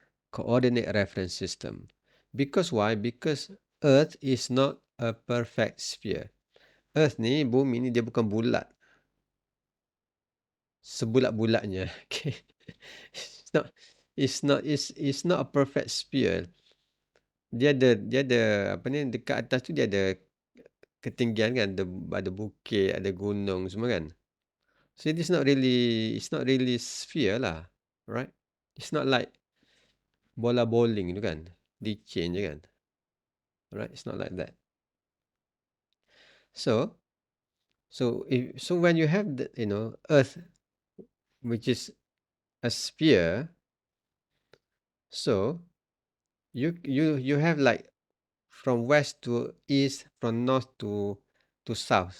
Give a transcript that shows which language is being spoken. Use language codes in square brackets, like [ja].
[en] Coordinate reference system. Because why? Because Earth is not a perfect sphere. [ms] Earth ni, bumi ni dia bukan bulat. Sebulat-bulatnya. [en] Okay. It's not it's not a perfect sphere. [ms] Dia ada apa ni, dekat atas tu dia ada ketinggian kan, ada bukit, ada gunung semua kan. [en] So it's not really sphere lah, right? It's not like [ms] bola bowling tu kan, licin je kan. [en] right? It's not like that. So, so when you have the, Earth, which is a sphere, so you have like from west to east, from north to south.